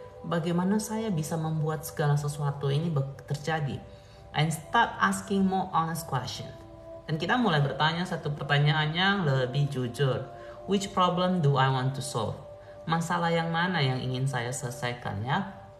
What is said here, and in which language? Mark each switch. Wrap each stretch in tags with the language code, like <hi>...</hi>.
<id>Bagaimana saya bisa membuat segala sesuatu ini terjadi?</id> <en>And start asking more honest question.</en> <id>Dan kita mulai bertanya satu pertanyaan yang lebih jujur.</id> <en>Which problem do I want to solve?</en> <id>Masalah yang mana yang ingin saya selesaikan ya?</id>